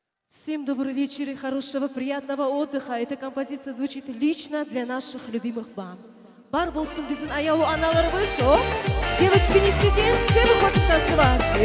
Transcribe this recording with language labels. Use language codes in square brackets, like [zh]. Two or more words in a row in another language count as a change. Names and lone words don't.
[ru] Всем добрый вечер и хорошего, приятного отдыха. Эта композиция звучит лично для наших любимых бам. [kk] Бар болсын біздің аяулы аналарымыз, [ru] девочки, не сидим, все выходим танцевать.